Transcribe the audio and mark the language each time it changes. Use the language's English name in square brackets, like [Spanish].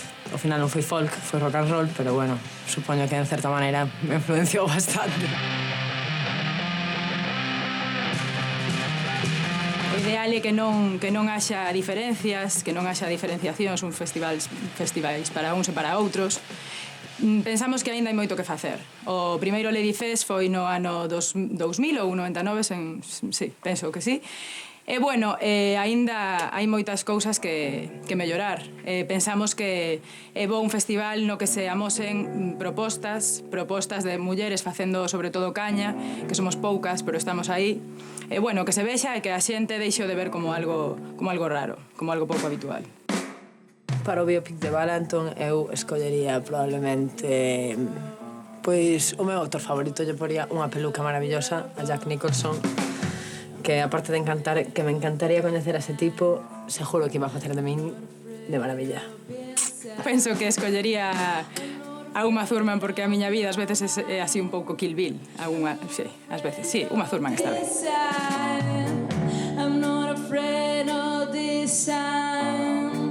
[Galician] Ao final non foi folk, foi rock and roll, pero bueno, supoño que en certa maneira me influenciou bastante. O ideal é que non haxa diferencias, que non haxa diferenciacións, uns festivais para uns e para outros. Pensamos que aínda hai moito que facer. O primeiro Lady Fest foi no ano 2000 ou 99, sí, penso que sí. E, bueno, aínda hai moitas cousas que mellorar. Pensamos que é bo un festival no que se amosen propostas de mulleres facendo sobre todo caña, que somos poucas, pero estamos aí. E, bueno, que se vexa e que a xente deixo de ver como algo raro, como algo pouco habitual. Para o biopic de Valenton eu escollería probablemente pois o meu autor favorito. Lle poría unha peluca maravillosa a Jack Nicholson, que aparte de que me encantaría coñecer a ese tipo, seguro que iba a facer de min de maravilla. Penso que escollería a Uma Thurman porque a miña vida ás veces é así un pouco Kill Bill. Sí, ás veces, sí, Uma Thurman esta vez. [English] I'm not afraid of this time.